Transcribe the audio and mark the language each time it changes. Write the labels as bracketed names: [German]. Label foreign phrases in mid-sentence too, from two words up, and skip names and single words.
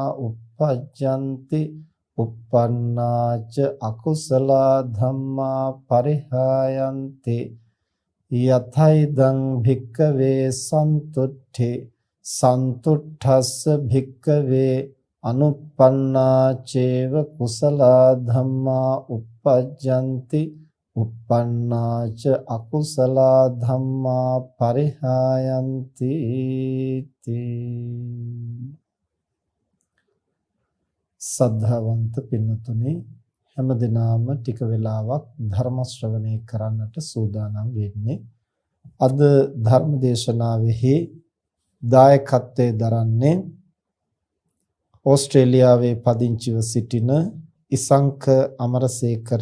[Pali] uppajjanti uppannāc akusala dhamma parihayanti yathaidang bhikkave santutti santuttassa bhikkave anuppannāceva kusala dhamma uppajjanti uppannāc akusala dhamma parihayanti [Sinhala] සද්ධාවන්ත පින්නතුනි හැම දිනම ටික වෙලාවක් ධර්ම ශ්‍රවණය කරන්නට සූදානම් වෙන්නේ. අද ධර්ම දේශනාවෙහි දායකත්වයේ දරන්නේ ඕස්ට්‍රේලියාවේ පදිංචිව සිටින ඉසංක අමරසේකර